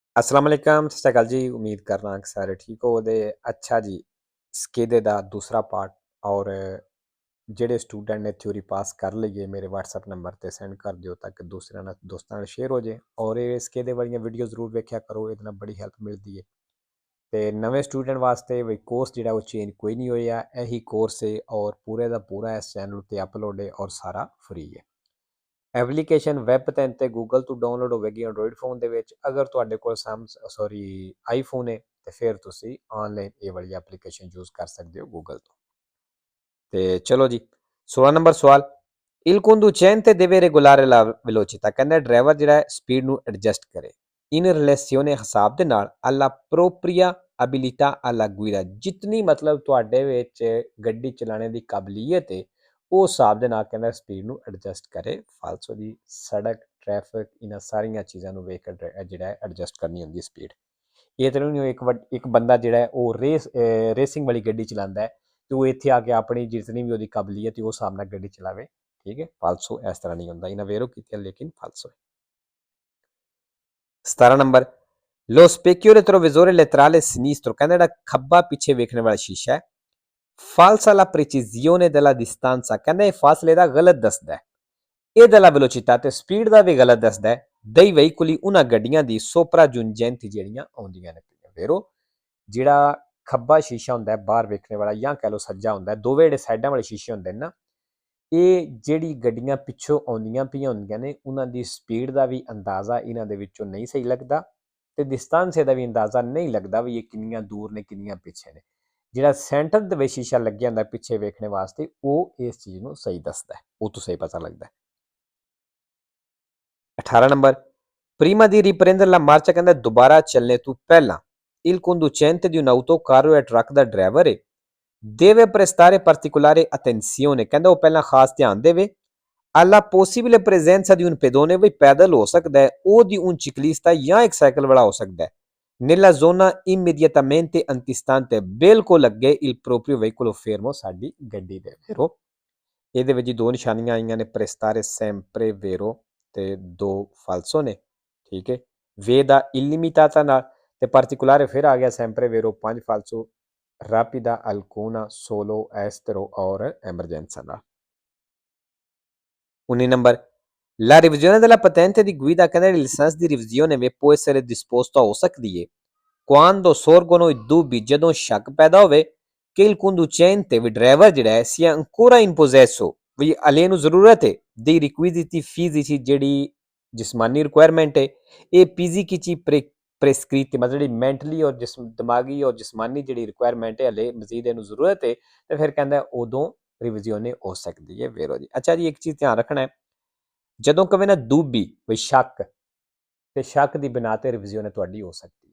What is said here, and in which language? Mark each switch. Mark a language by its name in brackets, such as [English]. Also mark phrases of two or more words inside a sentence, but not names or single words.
[Arabic] السلام عليكم, [Punjabi] ਸਤ ਸ੍ਰੀ ਅਕਾਲ ਜੀ। ਉਮੀਦ ਕਰਨਾ ਕਿ ਸਾਰੇ ਠੀਕ ਹੋ ਦੇ। ਅੱਛਾ ਜੀ, ਸਕੇਦੇ ਦਾ ਦੂਸਰਾ ਪਾਰਟ ਔਰ ਜਿਹੜੇ ਸਟੂਡੈਂਟ ਨੇ ਥਿਊਰੀ ਪਾਸ ਕਰ ਲਈਏ ਮੇਰੇ WhatsApp ਨੰਬਰ ਤੇ ਸੈਂਡ ਕਰ ਦਿਓ ਤਾਂ ਕਿ ਦੂਸਰਿਆਂ ਨਾਲ ਦੋਸਤਾਂ ਨਾਲ ਸ਼ੇਅਰ ਹੋ ਜੇ। ਔਰ ਇਹ ਸਕੇਦੇ ਵਾਲੀਆਂ ਵੀਡੀਓ ਜ਼ਰੂਰ ਵੇਖਿਆ ਕਰੋ, ਇਹਦੇ ਨਾਲ ਬੜੀ ਹੈਲਪ ਮਿਲਦੀ ਹੈ। ਤੇ ਨਵੇਂ ਸਟੂਡੈਂਟ ਵਾਸਤੇ ਵੀ ਕੋਰਸ ਜਿਹੜਾ ਉਹ ਚੇਂਜ ਕੋਈ ਨਹੀਂ ਹੋਇਆ, ਇਹੀ ਕੋਰਸ ਹੈ ਔਰ ਪੂਰੇ ਦਾ ਪੂਰਾ ਇਸ ਚੈਨਲ ਤੇ ਅਪਲੋਡ ਹੈ ਔਰ ਸਾਰਾ ਫ੍ਰੀ ਹੈ। ਐਪਲੀਕੇਸ਼ਨ ਵੈਬ 'ਤੇ ਗੂਗਲ ਤੋਂ ਡਾਊਨਲੋਡ ਹੋਵੇਗੀ ਐਂਡਰੋਇਡ ਫੋਨ ਦੇ ਵਿੱਚ। ਅਗਰ ਤੁਹਾਡੇ ਕੋਲ ਆਈਫੋਨ ਹੈ ਤੇ ਫਿਰ ਤੁਸੀਂ ਆਨਲਾਈਨ ਇਹ ਵਾਲੀ ਐਪਲੀਕੇਸ਼ਨ ਯੂਜ਼ ਕਰ ਸਕਦੇ ਹੋ ਗੂਗਲ ਤੋਂ। ਤੇ ਚਲੋ ਜੀ, 16 ਨੰਬਰ ਸਵਾਲ, [Italian] il conducente deve regolare la velocità, [Punjabi] ਕਹਿੰਦਾ ਡਰਾਈਵਰ ਜਿਹੜਾ ਹੈ ਸਪੀਡ ਨੂੰ ਐਡਜਸਟ ਕਰੇ [Italian] in relazione [Punjabi] ਹਿਸਾਬ ਦੇ ਨਾਲ [Italian] alla propria abilità alla guida, [Punjabi] ਜਿਤਨੀ ਮਤਲਬ ਤੁਹਾਡੇ ਵਿੱਚ ਗੱਡੀ ਚਲਾਉਣੇ ਦੀ ਕਾਬਲੀਅਤ ਹੈ ਉਹ ਹਿਸਾਬ ਦੇ ਨਾਲ ਕਹਿੰਦਾ ਸਪੀਡ ਨੂੰ ਐਡਜਸਟ ਕਰੇ। ਫਾਲਸੋ ਦੀ ਸੜਕ ਟ੍ਰੈਫਿਕ ਇਹਨਾਂ ਸਾਰੀਆਂ ਚੀਜ਼ਾਂ ਨੂੰ ਵੇਖ ਕੇ ਜਿਹੜਾ ਹੈ ਐਡਜਸਟ ਕਰਨੀ ਹੁੰਦੀ ਸਪੀਡ। ਇਹ ਤਾਂ ਨਹੀਂ ਇੱਕ ਬੰਦਾ ਜਿਹੜਾ ਹੈ ਉਹ ਰੇਸਿੰਗ ਵਾਲੀ ਗੱਡੀ ਚਲਾਉਂਦਾ ਹੈ ਤੇ ਉਹ ਇੱਥੇ ਆ ਕੇ ਆਪਣੀ ਜਿਤਨੀ ਵੀ ਉਹਦੀ ਕਾਬਲੀਅਤ ਹੈ ਉਹ ਹਿਸਾਬ ਨਾਲ ਗੱਡੀ ਚਲਾਵੇ। ਠੀਕ ਹੈ, ਫਾਲਸੋ ਇਸ ਤਰ੍ਹਾਂ ਨਹੀਂ ਹੁੰਦਾ। ਇਹਨਾਂ ਵੇਰੋ ਕੀਤੀ ਲੇਕਿਨ ਫਾਲਸੋ ਹੈ। 17 ਨੰਬਰ, [Italian] lo specchio retrovisore laterale sinistro, [Punjabi] ਕਹਿੰਦਾ ਜਿਹੜਾ ਖੱਬਾ ਪਿੱਛੇ ਵੇਖਣ ਵਾਲਾ ਸ਼ੀਸ਼ਾ ਹੈ [Italian] falsa la precisione della distanza, [Punjabi] ਕਹਿੰਦਾ ਇਹ ਫਾਸਲੇ ਦਾ ਗਲਤ ਦੱਸਦਾ ਹੈ। ਇਹ [Italian] della velocità [Punjabi] ਤੇ ਸਪੀਡ ਦਾ ਵੀ ਗਲਤ ਦੱਸਦਾ ਹੈ। [Italian] dei veicoli [Punjabi] ਉਹਨਾਂ ਗੱਡੀਆਂ ਦੀ sopraggiungenti ਜਿਹੜੀਆਂ ਆਉਂਦੀਆਂ ਨੇ। ਵੇਰੋ ਜਿਹੜਾ ਖੱਬਾ ਸ਼ੀਸ਼ਾ ਹੁੰਦਾ ਬਾਹਰ ਵੇਖਣੇ ਵਾਲਾ ਜਾਂ ਕਹਿ ਲਓ ਸੱਜਾ ਹੁੰਦਾ, ਦੋਵੇਂ ਜਿਹੜੇ ਸਾਈਡਾਂ ਵਾਲੇ ਸ਼ੀਸ਼ੇ ਹੁੰਦੇ ਨੇ ਨਾ, ਇਹ ਜਿਹੜੀ ਗੱਡੀਆਂ ਪਿੱਛੋਂ ਆਉਂਦੀਆਂ ਪਈਆਂ ਹੁੰਦੀਆਂ ਨੇ ਉਹਨਾਂ ਦੀ ਸਪੀਡ ਦਾ ਵੀ ਅੰਦਾਜ਼ਾ ਇਹਨਾਂ ਦੇ ਵਿੱਚੋਂ ਨਹੀਂ ਸਹੀ ਲੱਗਦਾ ਤੇ ਡਿਸਟੈਂਸ ਦਾ ਵੀ ਅੰਦਾਜ਼ਾ ਨਹੀਂ ਲੱਗਦਾ ਵੀ ਇਹ ਕਿੰਨੀਆਂ ਦੂਰ ਨੇ ਕਿੰਨੀਆਂ ਪਿੱਛੇ ਨੇ। ਜਿਹੜਾ ਸੈਂਟਰ ਦੇ ਵਿੱਚ ਸ਼ੀਸ਼ਾ ਲੱਗਿਆ ਹੁੰਦਾ ਪਿੱਛੇ ਵੇਖਣੇ ਵਾਸਤੇ ਉਹ ਇਸ ਚੀਜ਼ ਨੂੰ ਸਹੀ ਦੱਸਦਾ ਹੈ, ਉਹ ਤੋਂ ਸਹੀ ਪਤਾ ਲੱਗਦਾ ਹੈ। 18 ਨੰਬਰ, [Italian] prima di riprendere la marcia, [Punjabi] ਕਹਿੰਦਾ ਦੁਬਾਰਾ ਚੱਲਣੇ ਤੋਂ ਪਹਿਲਾਂ [Italian] il conducente di un'autocarro [Punjabi] ਜਾਂ ਟਰੱਕ ਦਾ ਡਰਾਈਵਰ ਹੈ [Italian] deve prestare particolare attenzione, [Punjabi] ਕਹਿੰਦਾ ਉਹ ਪਹਿਲਾਂ ਖਾਸ ਧਿਆਨ ਦੇਵੇ [Italian] alla possibile presenza di un pedone, [Punjabi] ਵੀ ਪੈਦਲ ਹੋ ਸਕਦਾ ਹੈ, [Italian] o di un ciclista [Punjabi] ਜਾਂ ਇੱਕ ਸਾਈਕਲ ਵਾਲਾ ਹੋ ਸਕਦਾ ਹੈ [Italian] nella zona immediatamente antistante, [Punjabi] ਬਿਲਕੁਲ ਅੱਗੇ [Italian] il proprio veicolo fermo, [Punjabi] ਸਾਡੀ ਗੱਡੀ ਦੇ। ਵੇਰੋ ਇਹਦੇ ਵਿੱਚ ਦੋ ਨਿਸ਼ਾਨੀਆਂ ਆਈਆਂ ਨੇ [Italian] prestare sempre vero [Punjabi] ਤੇ ਦੋ ਫਾਲਸੋ ਨੇ। ਠੀਕ ਹੈ, ਵੇ ਦਾ illimitata ਨਾਲ ਤੇ particolare ਫਿਰ ਆ ਗਿਆ [Italian] sempre vero [Punjabi] 5 ਫਾਲਸੋ, [Italian] rapida alcuna solo estero [Punjabi] ਔਰ emergenza ਨਾਲ। 19 ਨੰਬਰ, [Italian] la revisione della patente di guida, [Punjabi] ਕਹਿੰਦਾ ਲਾਇਸੈਂਸ ਦੀ ਰਿਵੀਜ਼ਨ ਵੀ [Italian] può essere disposta [Punjabi] ਹੋ ਸਕਦੀ ਹੈ [Italian] quando sorgono i dubbi, [Punjabi] ਜਦੋਂ ਸ਼ੱਕ ਪੈਦਾ ਹੋਵੇ ਕਿ [Italian] il conducente, [Punjabi] ਵੀ ਡਰਾਈਵਰ ਜਿਹੜਾ ਹੈ [Italian] sia ancora in possesso, [Punjabi] ਵੀ ਹਲੇ ਨੂੰ ਜ਼ਰੂਰਤ ਹੈ [Italian] dei requisiti fisici, [Punjabi] ਜਿਹੜੀ ਜਿਸਮਾਨੀ ਰਿਕੁਆਇਰਮੈਂਟ ਹੈ ਇਹ [Italian] fisici prescritti, [Punjabi] ਮਤਲਬ ਜਿਹੜੀ ਮੈਂਟਲੀ ਔਰ ਦਿਮਾਗੀ ਔਰ ਜਿਸਮਾਨੀ ਜਿਹੜੀ ਰਿਕੁਆਇਰਮੈਂਟ ਹੈ ਹਲੇ ਮਜ਼ੀਦ ਇਹਨੂੰ ਜ਼ਰੂਰਤ ਹੈ ਤੇ ਫਿਰ ਕਹਿੰਦਾ ਉਦੋਂ ਰਿਵੀਜ਼ਨ ਹੋ ਸਕਦੀ ਹੈ। ਵੇਰੋ ਜੀ, ਅੱਛਾ ਜੀ, ਇੱਕ ਚੀਜ਼ ਧਿਆਨ ਰੱਖਣਾ ਹੈ, ਜਦੋਂ ਕਵੇ ਨਾ ਦੂਬੀ ਵੀ ਸ਼ੱਕ, ਤੇ ਸ਼ੱਕ ਦੀ ਬਿਨਾ ਤੇ ਰਿਵੀਜ਼ਨ ਤੁਹਾਡੀ ਹੋ ਸਕਦੀ ਹੈ।